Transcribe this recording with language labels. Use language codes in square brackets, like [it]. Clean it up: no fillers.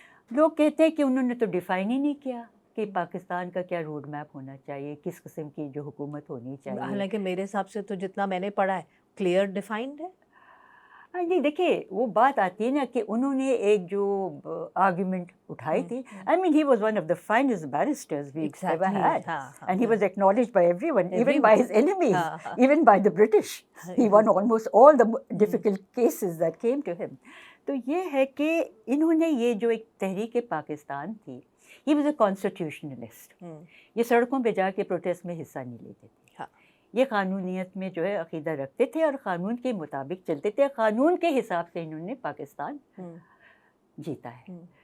[ur] لوگ کہتے ہیں کہ انہوں نے تو ڈیفائن ہی نہیں کیا کہ پاکستان کا کیا روڈ میپ ہونا چاہیے، کس قسم کی جو حکومت ہونی چاہیے. حالانکہ میرے حساب سے تو جتنا میں نے پڑھا ہے کلیئر ڈیفائنڈ ہے. جی دیکھیے وہ بات آتی ہے نا کہ انہوں نے ایک جو آرگیومنٹ اٹھائی تھی. [en] I mean he was one of the finest barristers we ever had, and he was acknowledged by everyone, even by his enemies, even by the British. He won almost all the difficult cases that came to him. [ur] تو یہ ہے کہ انہوں نے یہ جو ایک تحریک پاکستان تھی، [en] he was a constitutionalist. [ur] یہ سڑکوں پہ جا کے پروٹیسٹ میں حصہ نہیں لیتے تھے، یہ قانونیت میں جو ہے عقیدہ رکھتے تھے اور قانون کے مطابق چلتے تھے. قانون کے حساب سے انہوں نے پاکستان جیتا ہے.